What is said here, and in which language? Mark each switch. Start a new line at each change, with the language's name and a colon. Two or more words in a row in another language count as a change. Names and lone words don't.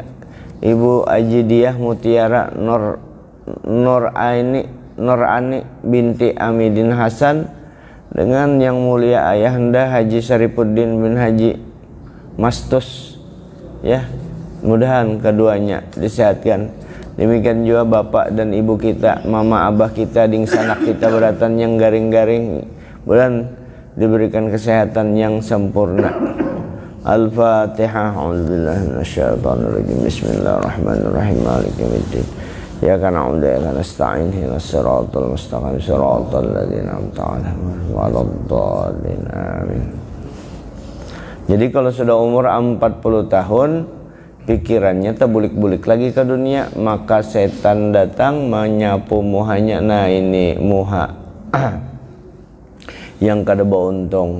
Banjar: Ibu Ajidiah Mutiara Nur Ani binti Amidin Hasan dengan yang mulia ayahanda Haji Syarifuddin bin Haji Mastus, ya, mudahan keduanya disehatkan. Demikian juga bapak dan ibu kita, mama abah kita, ding sanak kita beratan yang garing-garing, mudahan diberikan kesehatan yang sempurna. Al-Fatihah.
Arabic: أعوذ بالله من الشيطان الرجيم. بسم الله الرحمن الرحيم. مالك يوم الدين. إياك نعبد وإياك نستعين. اهدنا الصراط المستقيم. صراط الذين أنعمت عليهم غير المغضوب عليهم. Amin.
Banjar: Jadi kalau sudah umur 40 tahun, pikirannya terbulik-bulik lagi ke dunia, maka setan datang menyapu muhanya. Nah ini muha yang kada beruntung.